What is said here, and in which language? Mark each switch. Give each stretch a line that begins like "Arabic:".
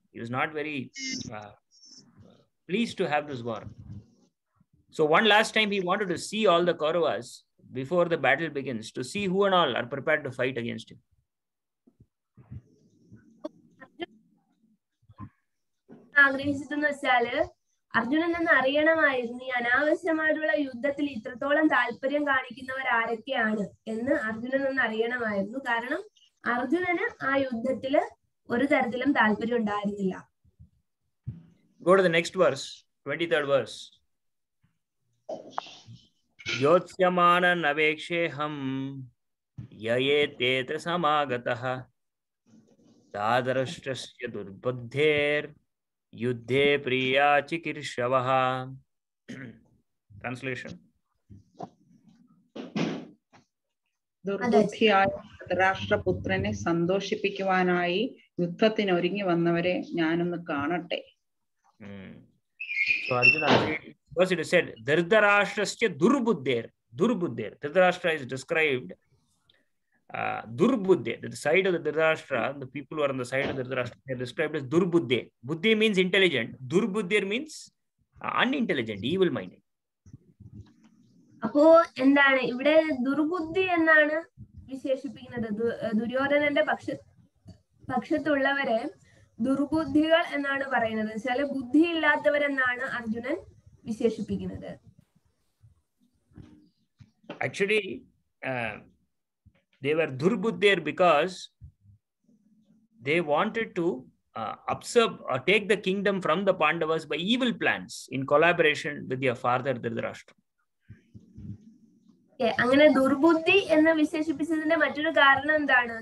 English: He was not very pleased to have this war. So one last time he wanted to see all the Kauravas before the battle begins, to see who and all are prepared to fight against him.
Malayalam: ആഗ്രഹിച്ചതെന്ന് വെച്ചാല് അർജുനൻ എന്ന് അറിയണമായിരുന്നു ഈ അനാവശ്യമായിട്ടുള്ള യുദ്ധത്തിൽ ഇത്രത്തോളം താല്പര്യം കാണിക്കുന്നവർ ആരൊക്കെയാണ് എന്ന് അർജുനൻ എന്ന് അറിയണമായിരുന്നു. കാരണം അർജുനന് ആ യുദ്ധത്തില് ഒരു തരത്തിലും താല്പര്യം ഉണ്ടായിരുന്നില്ല.
English: Go to the next verse, 23rd verse.
Sanskrit: Yotsyaman aveksheham yayetetra samagatah dadarashtasya durbuddher yuddhe priya chikirshavaha. Translation.
Malayalam: ദുർബുദ്ധിയായ ധൃതരാഷ്ട്രപുത്രനെ സന്തോഷിപ്പിക്കുവാനായി യുദ്ധത്തിന് ഒരുങ്ങി വന്നവരെ ഞാനൊന്ന് കാണട്ടെ.
English: So Arjuna, first it is said Dhritarashtrasya durbuddher. Dhritarashtra is described Durbuddhe, the side of the Dhritarashtra, the people who are on the side of the Dhritarashtra, they are described as Durbuddhe. Buddhi means intelligent. Durbuddhe means unintelligent, evil minded.
Malayalam: അപ്പോ എന്താണ് ഇവിടെ ദുർബുദ്ധി എന്നാണ് വിശേഷിപ്പിക്കുന്നത്. ദുര്യോധനന്റെ പക്ഷത്തുള്ളവരെ ദുർബുദ്ധികൾ എന്നാണ് പറയുന്നത്. ചില ബുദ്ധി ഇല്ലാത്തവരെന്നാണ് അർജുനൻ വിശേഷിപ്പിക്കുന്നത്.
English: Actually, they were Durbuddher because they wanted to absorb or take the kingdom from the Pandavas by evil plans in collaboration with their father Dhritarashtra.
Malayalam: അങ്ങനെ ദുർബുദ്ധി എന്ന് വിശേഷിപ്പിച്ചതിന്റെ മറ്റൊരു കാരണം എന്താണ്?